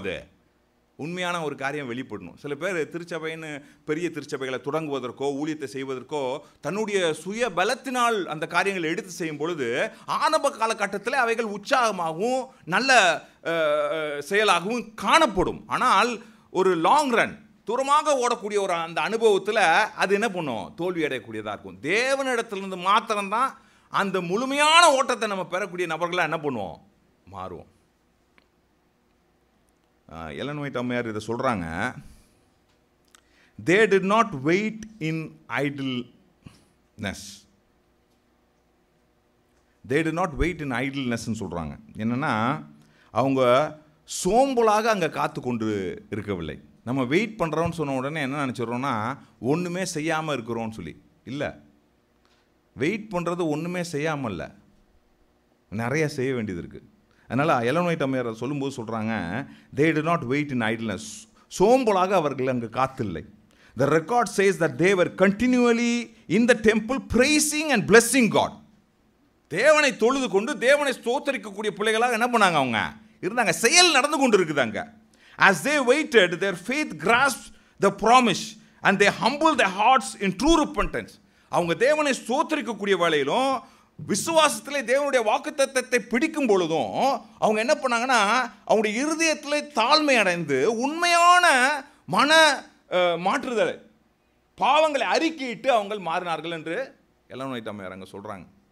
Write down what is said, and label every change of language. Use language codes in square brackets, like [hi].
[ta] அது உண்மையான ஒரு காரியம் வெளிப்படணும். சில பேர் திருச்சபைன்னு பெரிய திருச்சபைகளை தொடங்குவதற்கோ ஊழியத்தை செய்வதற்கோ தன்னுடைய சுய பலத்தினால் அந்த காரியங்களை எடுத்து செய்யும் பொழுது ஆரம்ப காலகட்டத்தில் அவைகள் உற்சாகமாகவும் நல்ல செயலாகவும் காணப்படும். ஆனால் ஒரு லாங் ரன், தூரமாக ஓடக்கூடிய ஒரு அந்த அனுபவத்தில் அது என்ன பண்ணும்? தோல்வி அடையக்கூடியதாக இருக்கும். தேவனிடத்திலிருந்து மாத்திரம்தான் அந்த முழுமையான ஓட்டத்தை நம்ம பெறக்கூடிய நபர்களாக என்ன பண்ணுவோம்? மாறுவோம். [en] Ellen White அம்மையார் இதை சொல்கிறாங்க, they did not wait in idle ness. [ta] They to not wait இன் ஐடில்னஸ்ன்னு சொல்கிறாங்க. என்னென்னா அவங்க சோம்பலாக அங்கே காத்து கொண்டு இருக்கவில்லை. நம்ம வெயிட் பண்ணுறோன்னு சொன்ன உடனே என்ன நினச்சிட்றோன்னா ஒன்றுமே செய்யாமல் இருக்கிறோன்னு சொல்லி. இல்லை, வெயிட் பண்ணுறது ஒன்றுமே செய்யாமல் இல்லை, நிறைய செய்ய வேண்டியது இருக்குது. அதனால் எலன் ஒயிட் அம்மையார் சொல்லும்போது சொல்கிறாங்க, தே to not wait in idleness. சோம்பலாக அவர்கள் அங்கே காத்தில்லை. [en] The record says that they were continually in the temple praising and blessing God. [ta] தேவனை தொழுது கொண்டு தேவனை ஸ்தோத்தரிக்கக்கூடிய பிள்ளைகளாக என்ன பண்ணாங்க அவங்க இருந்தாங்க. செயல் நடந்து கொண்டு இருக்குதாங்க. [en] As they waited, their faith grasped the promise and they humbled their hearts in true repentance. [ta] அவங்க தேவனை ஸ்தோத்தரிக்கக்கூடிய வேளையிலும் விசுவாசத்திலே தேவனுடைய வாக்குத்தத்தத்தை பிடிக்கும் பொழுதும் அவங்க என்ன பண்ணாங்கன்னா அவங்களுடைய இருதயத்திலே தாழ்மை அடைந்து உண்மையான மன மாற்றுதலை, பாவங்களை அறிக்கையிட்டு அவங்க மாறினார்கள் என்று எலன் ஒயிட் அம்மையார் அங்கே சொல்கிறாங்க.